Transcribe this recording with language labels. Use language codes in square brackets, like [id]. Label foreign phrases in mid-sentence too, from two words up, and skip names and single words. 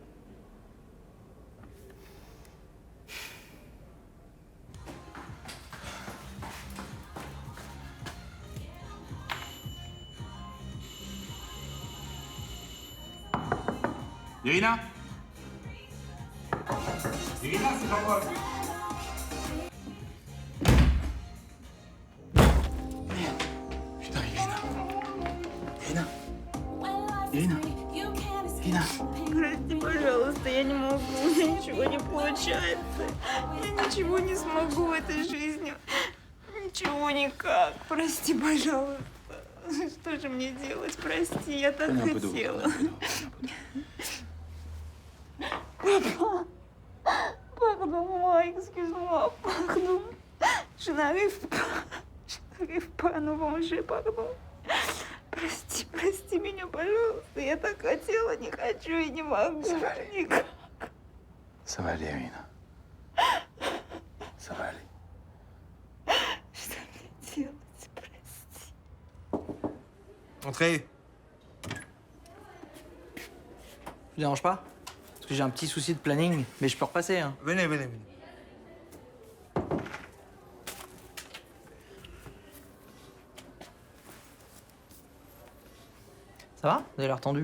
[fr] Irina? Irina, c'est Jean-Paul. Putain, Irina. Irina. Irina. Irina. [ru] Прости, пожалуйста, я не могу, у меня ничего не получается. Я ничего не смогу в этой жизни. Ничего никак. Прости, пожалуйста. Что же мне делать? Прости, я так хотела. [fr] Papa, pardon, moi, excuse-moi, pardon. Je n'arrive pas à nous venger, pardon. [ru] Прости меня, пожалуйста. Я так хотела, не хочу и не могу. Никак. [fr] Ça va aller, Irina. Ça va aller. [ru] Что мне делать? Прости. [fr] Entrez. Je vous dérange pas? Parce que j'ai un petit souci de planning, mais je peux repasser, hein. Venez. Ça va? Vous avez l'air tendu?